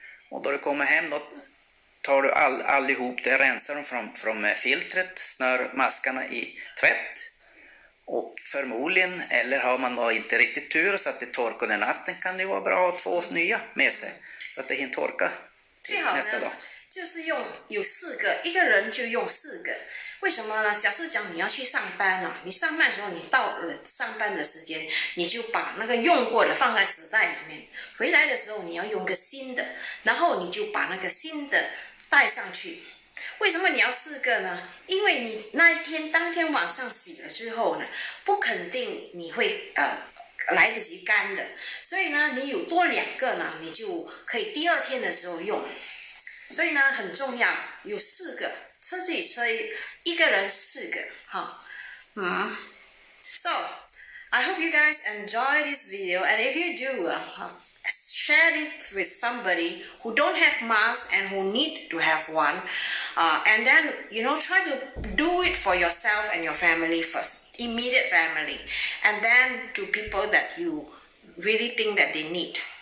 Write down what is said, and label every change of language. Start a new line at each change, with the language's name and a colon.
Swedish: Och då du kommer hem då tar du allihop det, rensar dem från filtret, snör maskarna i tvätt. Och förmodligen, eller har man då inte riktigt tur så att det torkar under natten, kan det vara bra att ha 2 nya med sig. Så att det hinner torka till nästa dag.
Chinese: 就是用有4个，一个人就用4个。为什么呢？假设讲你要去上班啊，你上班的时候，你到了上班的时间，你就把那个用过的放在纸袋里面。回来的时候你要用个新的，然后你就把那个新的带上去。为什么你要4个呢？因为你那一天当天晚上洗了之后呢，不肯定你会来得及干的，所以呢，你有多2个呢，你就可以第2天的时候用。所以呢，很重要，有4个，自己吹，一个人4个，哈，
English: So I hope you guys enjoy this video, and if you do, share it with somebody who don't have mask and who need to have one, and then try to do it for yourself and your family first, immediate family, and then to people that you really think that they need.